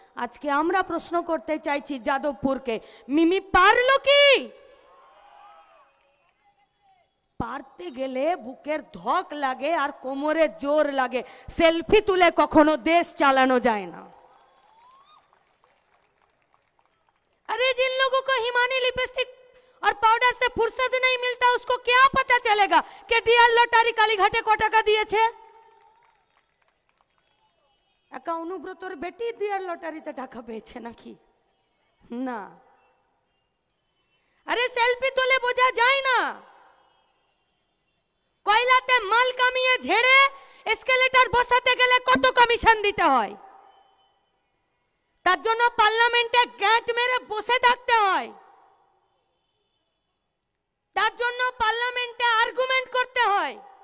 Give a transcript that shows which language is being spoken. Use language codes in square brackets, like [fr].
[bn] আজকে আমরা প্রশ্ন করতে চাইছি যাদবপুরকে, মিমি পারলো কি? পারতে গেলে বুকের ধক লাগে আর কোমরে জোর লাগে, সেলফি তুলে কখনো দেশ চালানো যায় না। [hi] अरे जिन लोगों को हिमानी लिपस्टिक और पाउडर से फुर्सत नहीं मिलता उसको क्या पता चलेगा कि डियर लॉटरी कालीघाटे को टाका दिए। [bn] एका अनुब्रतर बेटी डियर लॉटरीते टाका पेয়েছে নাকি? না। আরে সেলফি তুলে বোঝা যায় না, কয়লাতে মাল কামিয়ে ঝেড়ে এসকেলেটর বসাতে গেলে কত কমিশন দিতে হয়, তার জন্য পার্লামেন্টে গ্যাট মেরে বসে থাকতে হয়, তার জন্য পার্লামেন্টে আর্গুমেন্ট করতে হয়।